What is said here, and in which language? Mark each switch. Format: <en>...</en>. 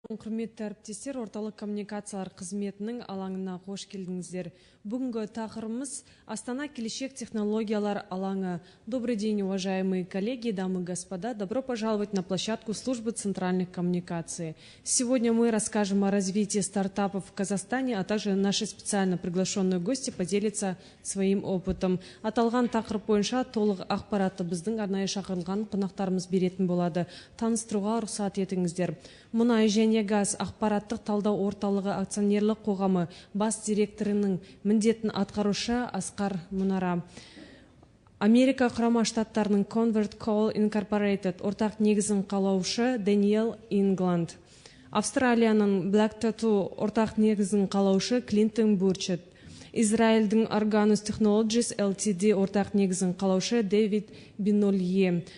<kk>Құрметті әріптестер, орталық коммуникациялар қызметінің алаңына қош келдіңіздер. Бүгінгі тақырыбымыз Астана келешек технологиялар алаңы.</kk> <ru>Добрый день, уважаемые коллеги, дамы и господа. Добро пожаловать на площадку службы центральных коммуникаций. Сегодня мы расскажем о развитии стартапов в Казахстане, а также наши специально приглашенные гости поделятся своим опытом.</ru> <kk>Аталған тақырып бойынша толық ақпаратты біздің арнайы шақырылған қонақтарымыз беретін болады. Таныстыруға рұқсат етіңіздер. Мұнай және газ ақпараттық талдау орталығы акционерлік қоғамы бас директорының міндетін атқарушы Асқар Мұнара. Америка құрама штаттарының Convert Coal Incorporated ортақ негізін қалаушы Дэниел Ингланд. Австралияның Black Tattoo ортақ негізін қалаушы Клинтон Бурчет. Израильдің Arganus Technologies LTD ортақ негізін қалаушы Дэвид Бинолье.</kk>